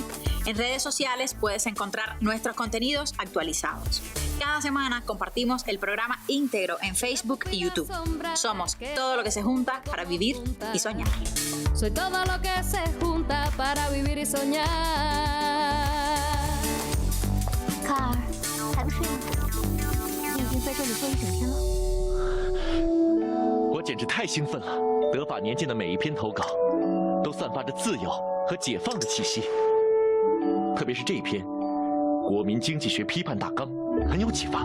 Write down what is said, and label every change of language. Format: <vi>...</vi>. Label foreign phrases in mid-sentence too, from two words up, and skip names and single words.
<es>En redes sociales puedes encontrar nuestros contenidos actualizados. Cada semana compartimos el programa íntegro en Facebook y YouTube. Somos todo lo que se junta para vivir y soñar. Soy todo lo que se junta para vivir y soñar.</es> <zh>Carl, 还不睡吗？你已经在这里坐一整天了。我简直太兴奋了！德法年鉴的每一篇投稿，都散发着自由和解放的气息。特别是这一篇《国民经济学批判大纲》，很有启发。</zh>